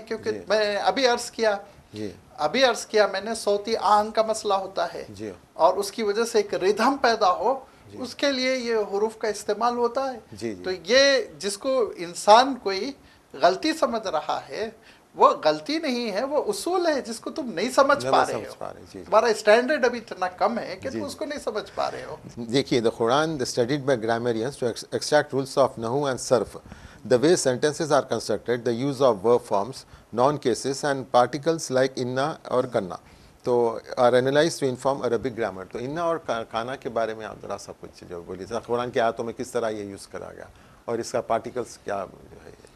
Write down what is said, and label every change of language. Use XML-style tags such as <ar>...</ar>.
<ur>کیونکہ میں ابھی عرض کیا میں نے صوتی آہنگ کا مسئلہ ہوتا ہے اور اس کی وجہ سے ایک ردھم پیدا ہو، اس کے لیے یہ حروف کا استعمال ہوتا ہے. تو یہ جس کو انسان کوئی غلطی سمجھ رہا ہے وہ غلطی نہیں ہے، وہ اصول ہے جس کو تم نہیں سمجھ پا رہے ہو. تمہارا اسٹینڈرڈ ابھی اتنا کم ہے کہ تم اس کو نہیں سمجھ پا رہے ہو. دیکھیے</ur> <en>the Quran studied by grammarians to extract rules of nahu and sarf, the way sentences are constructed, the use of verb forms, noun cases and particles like inna اور kanna تو are analyzed to inform Arabic grammar.</en> <ur>تو inna اور kana کے بارے میں آپ ذرا سا کچھ جو بولیے قرآن کی آیاتوں میں کس طرح یہ یوز کرا گیا اور اس کا پارٹیکلس کیا ہے؟</ur>